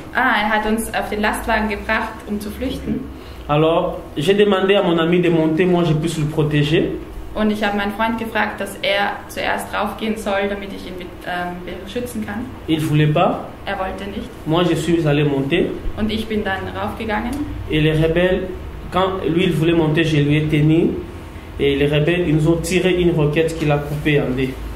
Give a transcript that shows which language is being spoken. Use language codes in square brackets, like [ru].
[de] er hat uns auf den Lastwagen gebracht, zu flüchten. [fr] Alors, j'ai demandé à mon ami de monter, moi je puisse le protéger. [de] Und ich habe meinen Freund gefragt, dass er zuerst raufgehen soll, damit ich ihn beschützen kann. [fr] Il ne voulait pas. [de] Er wollte nicht. [fr] Moi je suis allé monter. [de] Und ich bin dann raufgegangen. [fr] Et les rebelles, quand lui il voulait monter, je lui ai tenu. Et les rebelles, ils nous ont tiré une roquette qui l'a coupé en deux.